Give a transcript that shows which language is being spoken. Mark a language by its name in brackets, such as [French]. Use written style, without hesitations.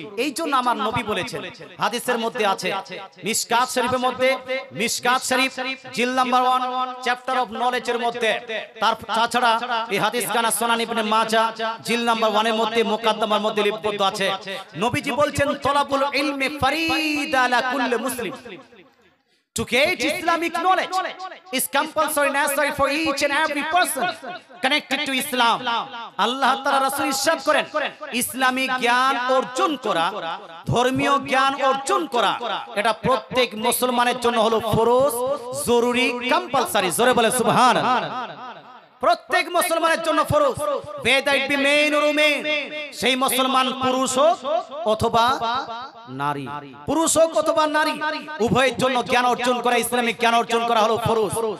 [Bangla] এই জন্য আমার নবী বলেছেন, হাদিসের মধ্যে আছে, মিশকাত শরীফের মধ্যে, মিশকাত শরীফ জিল নাম্বার 1 চ্যাপ্টার অফ নলেজের মধ্যে, তাছাড়া এই হাদিস কানা সুনান ইবনে মাজাহ জিল নাম্বার 1 এর মধ্যে মুকাদ্দমার মধ্যে লিপিবদ্ধ আছে। নবীজি বলছেন, [Arabic] তলাবুল ইলমি ফারিদা আলা কুল্লি মুসলিম। [English] To get Islamic knowledge is compulsory, necessary for each and every person connected to Islam. [Bangla] আল্লাহ তাআলা রাসূল ইরশাদ করেন, ইসলামিক জ্ঞান অর্জন করা, ধর্মীয় জ্ঞান অর্জন করা, এটা প্রত্যেক মুসলমানের জন্য হলো ফরজ, জরুরি, কম্পালসরি। জোরে বলে সুবহানাল্লাহ। প্রত্যেক মুসলমানের জন্য ফরজ, [English] whether it be men or women, [Bangla] সেই মুসলমান পুরুষ হোক অথবা নারী, পুরুষ হোক অথবা নারী, উভয়ের জন্য জ্ঞান অর্জন করা, ইসলামিক জ্ঞান অর্জন করা হলো ফরজ।